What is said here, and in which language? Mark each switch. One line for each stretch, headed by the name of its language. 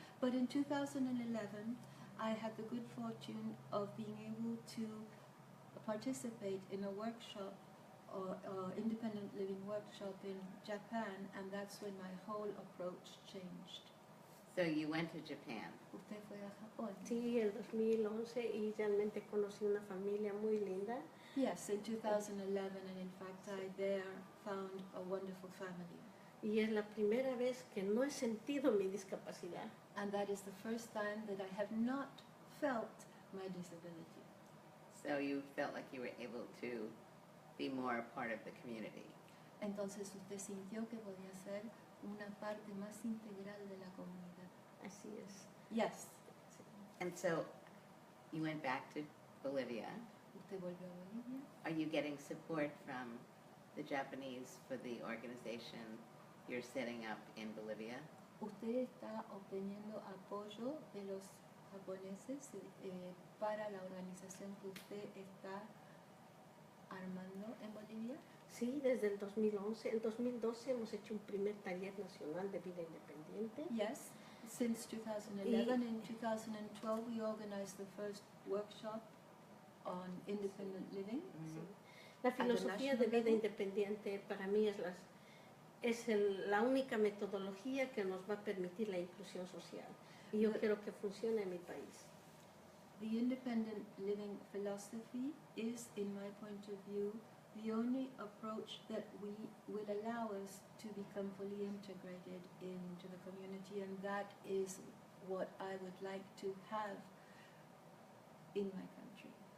English: But in 2011, I had the good fortune of being able to participate in a workshop, independent living workshop in Japan, and that's when my whole approach changed. So you went to Japan.
Spanish: Usted fue a Japón? Sí, en 2011 y realmente conocí una familia muy linda.
English: Yes, in 2011, and in fact I there found a wonderful family.
Spanish: Y es la primera vez que no he sentido mi discapacidad.
English: And that is the first time that I have not felt my disability. So you felt like you were able to be more a part of the community.
Spanish: Entonces usted sintió que podía ser una parte más integral de la comunidad. Así es.
English: Yes. And so you went back to Bolivia.
Spanish: Usted volvió a Bolivia.
English: Are you getting support from the Japanese for the organization you're setting up in Bolivia?
Spanish: Usted está obteniendo apoyo de los japoneses para la organización que usted está armando en Bolivia. Sí, desde el 2011. En 2012 hemos hecho un primer taller nacional de vida independiente.
English: Yes, since 2011. In 2012 we organized the first workshop on independent living.
Spanish: Sí. La filosofía de vida independiente para mí es la única metodología que nos va a permitir la inclusión social. Y yo quiero que funcione en mi país.
English: The independent living philosophy is, in my point of view, the only approach that will allow us to become fully integrated into the community, and that is what I would like to have in my country.